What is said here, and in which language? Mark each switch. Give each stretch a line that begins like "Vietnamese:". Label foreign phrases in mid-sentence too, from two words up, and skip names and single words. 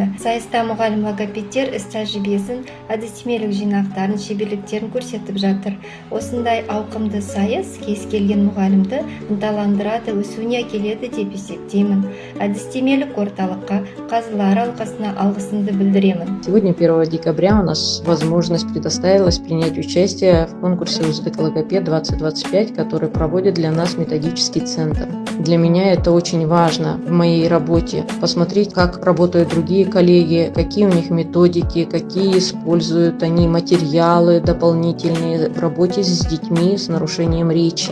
Kazakh: Сайыста мұғалім логопедтер іс тәжірибесін, әдістемелік жинақтарын, шеберліктерін көрсетіп жатыр. Осындай ауқымды сайыс кез келген мұғалімді ынталандырады, өсуіне әкеледі деп есептеймін. Әдістемелік орталыққа, қазылар алқасына алғысымды білдіремін.
Russian: Сегодня, 1 декабря, у нас возможность предоставилась принять участие в конкурсе «Үздік ЛОГОПЕД-2025», который проводит для нас методический центр. Для меня это очень важно в моей работе. Посмотреть, как работают другие коллеги, какие у них методики, какие используют они материалы дополнительные в работе с детьми с нарушением речи.